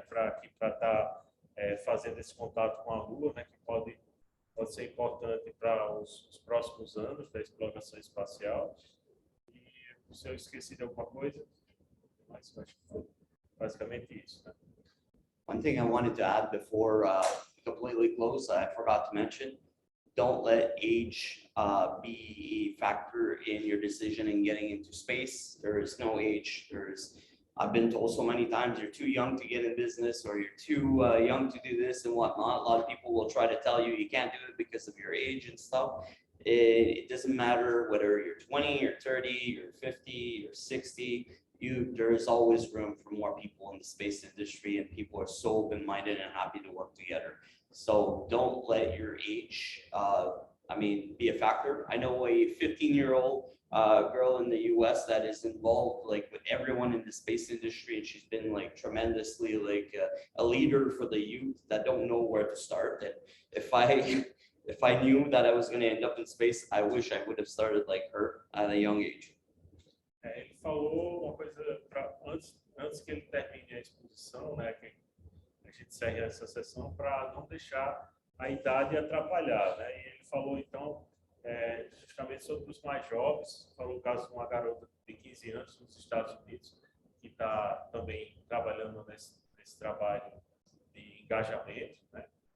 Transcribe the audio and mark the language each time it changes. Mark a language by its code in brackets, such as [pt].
[pt] Para estar fazendo esse contato com a Lua, né? Que pode ser importante para os próximos anos da exploração espacial. E se eu esqueci de alguma coisa, mas acho que foi basicamente isso, né? [en] One thing I wanted to add before completely close, I forgot to mention, don't let age be a factor in your decision in getting into space. There is no age. I've been told so many times, you're too young to get in business, or you're too young to do this and whatnot. A lot of people will try to tell you you can't do it because of your age and stuff. It doesn't matter whether you're 20 or 30 or 50 or 60. There is always room for more people in the space industry, and people are so open-minded and happy to work together. So don't let your age, be a factor. I know a 15-year-old girl in the US that is involved like with everyone in the space industry, and she's been like tremendously like a leader for the youth that don't know where to start. And if I knew that I was going to end up in space, I wish I would have started like her at a young age. [pt] Ele falou uma coisa antes que ele termine a exposição, né, que a gente encerre essa sessão, para não deixar a idade atrapalhar, né? E ele falou então justamente sobre os mais jovens. Falou o caso de uma garota de 15 anos nos Estados Unidos que está também trabalhando nesse trabalho de engajamento, né?